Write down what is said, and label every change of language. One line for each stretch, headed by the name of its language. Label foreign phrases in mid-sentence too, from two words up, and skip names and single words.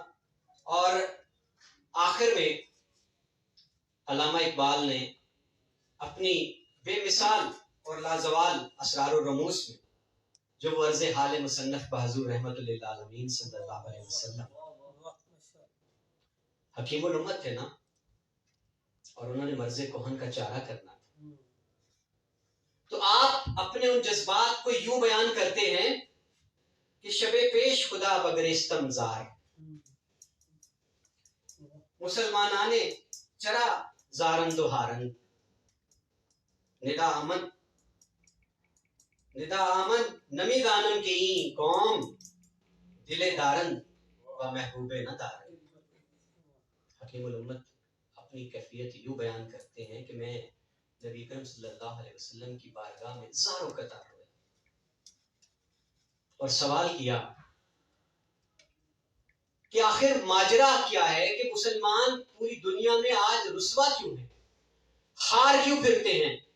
Urdu: اور آخر میں علامہ اقبال نے اپنی بے مثال اور لازوال اسرار و رموز میں جو وہ عرض حال مصنف بحضور رحمت للعالمین
Arabic: صلی اللہ علیہ وسلم،
Urdu: حکیم الامت تھے نا، اور انہوں نے مرض کہن کا چارہ کرنا تھا، تو آپ اپنے ان جذبات کو یوں بیان کرتے ہیں کہ
Persian: شب پیش خدا بگرستم زار، مسلمانان چرا زارند و ہارند، ندا آمن نمی دانم کے این قوم، دل دارند و محبوب نہ دارند.
Urdu: حکیم الامت اپنی کیفیت یوں بیان کرتے ہیں کہ میں نبی کریم
Arabic: صلی اللہ علیہ وسلم
Urdu: کی بارگاہ میں زاروں قطار ہوئے اور سوال کیا کہ آخر ماجرا کیا ہے کہ مسلمان پوری دنیا میں آج رسوا کیوں ہیں، ہار کیوں پھرتے ہیں.